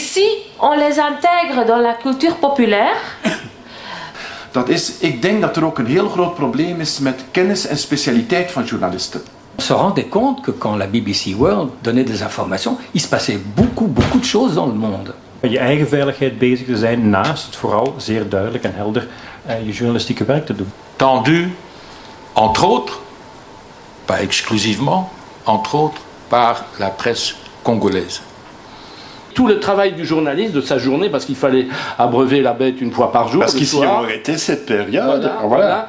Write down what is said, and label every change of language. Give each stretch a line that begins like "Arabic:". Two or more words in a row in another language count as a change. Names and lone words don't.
French: si on les intègre dans la culture populaire.
Dutch: Ik denk dat er ook een heel groot probleem is met kennis en specialiteit van journalisten.
French: On se rendait compte que quand la BBC World donnait des informations, il se passait beaucoup de choses dans le monde.
Dutch: Je eigen veiligheid bezig te zijn naast vooral zeer duidelijk en helder je journalistieke werk te doen.
French: Tendu, entre autres, pas exclusivement, entre autres, par la presse congolaise. Tout le travail du journaliste de sa journée, parce qu'il fallait abreuver la bête une fois par jour. Parce qu'ici on aurait été cette période. Voilà.